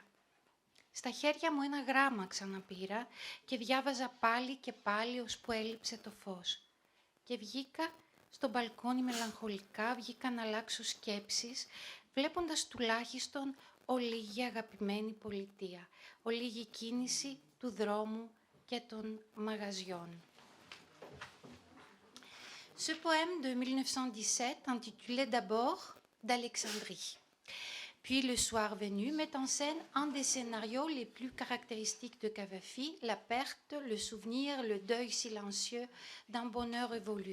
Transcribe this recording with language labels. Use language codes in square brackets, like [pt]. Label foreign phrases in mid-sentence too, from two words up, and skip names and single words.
[el] Στα χέρια μου ένα γράμμα ξαναπήρα και διάβαζα πάλι και πάλι ώσπου έλειψε το φως. Και βγήκα στο μπαλκόνι μελαγχολικά, βγήκα να αλλάξω σκέψεις, βλέποντας τουλάχιστον ολίγη αγαπημένη πολιτεία, ολίγη κίνηση του δρόμου και των μαγαζιών. [fr] Ce poème de 1917, intitulé d'abord d'Alexandrie, puis Le soir venu, met en scène un des scénarios les plus caractéristiques de Cavafy, la perte, le souvenir, le deuil silencieux d'un bonheur évolu.